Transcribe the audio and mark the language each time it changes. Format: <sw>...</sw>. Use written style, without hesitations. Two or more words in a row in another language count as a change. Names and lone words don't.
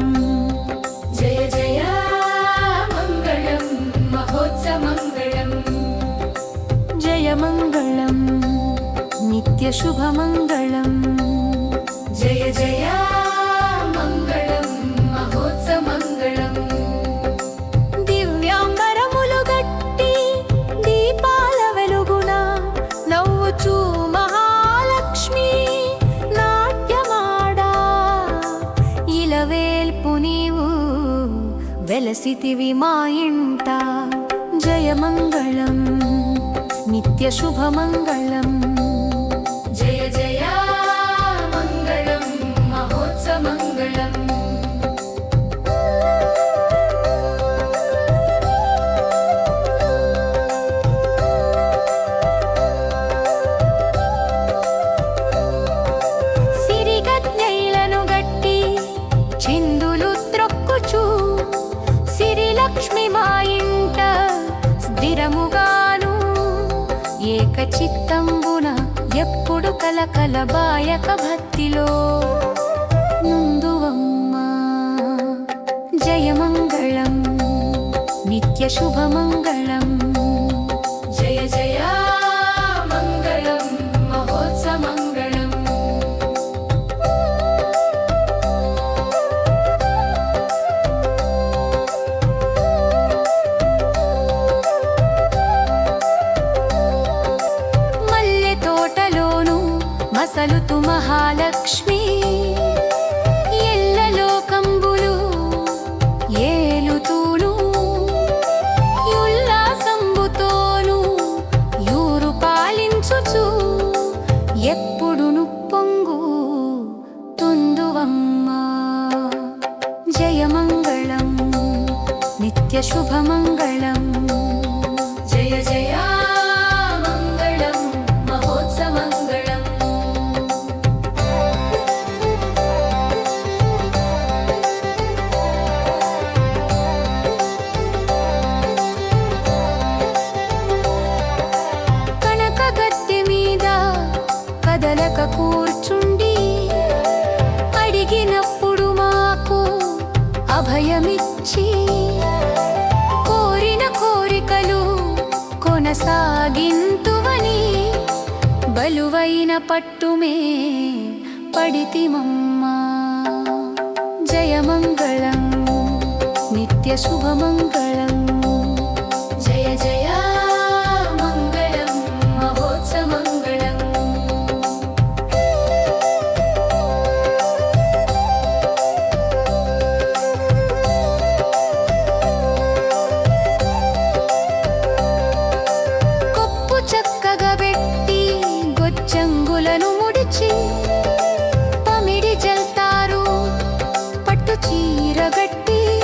<sa>जय जय मङ्गलं महोत्सवमङ्गलम् जय मङ्गलं नित्यशुभमङ्गलम् जय जय मङ्गलं महोत्सवमङ्गलम्</sa> <te>దివ్యాంబరములు గట్టి దీపాల వెలుగున నవ్వుచూ మహాలక్ష్మి నాట్యమాడా ఇలవేల్పు నీవు వెలసితివి మా ఇంట</te> <sa>జయమంగళం నిత్యశుభమంగళం जय जय मङ्गलं महोत्सवमङ्गलम्</sa> <te>సిరిగజ్ఞైలను గట్టి చిందులు త్రొక్కుచు సిరిలక్ష్మి మా ఇంట స్థిరముగాను ఏకచిత్తంబున ఎప్పుడు కలకలబాయక భక్తిలో నుందువమ్మా</te> <sa>జయమంగళం నిత్యశుభమంగళం जय जय मङ्गलं महोत्सवमङ्गलम्</sa> <te>మల్లె తోటలోను మసలుతు మహాలక్ష్మి ఎల్లలోకంబులు ఏలుతూను ఉల్లాసంబుతోను యూరు పాలించుచు ఎప్పుడును పొంగు తుందువమ్మా</te> <sa>జయమంగళం నిత్యశుభమంగళం जय जय मङ्गलं महोत्सवमङ्गलम्</sa> <te>కనక గద్దె మీద కదలక కూర్చుండి అడిగినప్పుడు మాకు అభయమిచ్చి కోరిన కోరికలు కొనసాగింతువని బలువైన పట్టుమే పడితిమమ్మా</te> <sa>జయమంగళం నిత్యశుభమంగళం जय जय मङ्गलं महोत्सवमङ्गलम्</sa> <te>కొప్పు చక్కగా పెట్టి గొచ్చంగులను ముడిచి పమిడి జల్తారు పట్టు చీరగట్టి</te>